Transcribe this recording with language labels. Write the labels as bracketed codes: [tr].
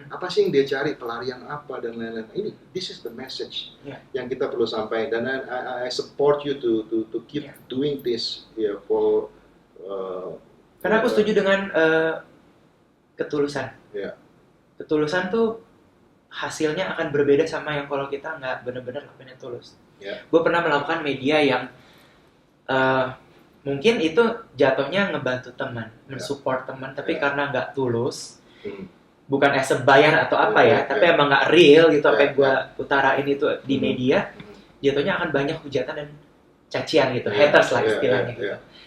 [id] Apa sih yang dia cari, pelarian apa dan lain-lain. [en] This is the message [id] yang kita perlu sampaikan. [en] Dan I support you to keep doing this for. [id] Karena aku setuju dengan ketulusan. Ketulusan tuh hasilnya akan berbeda sama yang kalau kita nggak benar-benar lakuin yang tulus. Gue pernah melakukan media yang mungkin itu jatuhnya ngebantu teman, mensupport teman, tapi karena nggak tulus, bukan as a bayar atau apa tapi emang nggak real gitu apa yang gue utarain itu di media, jatuhnya akan banyak hujatan dan cacian gitu, haters lah istilahnya gitu.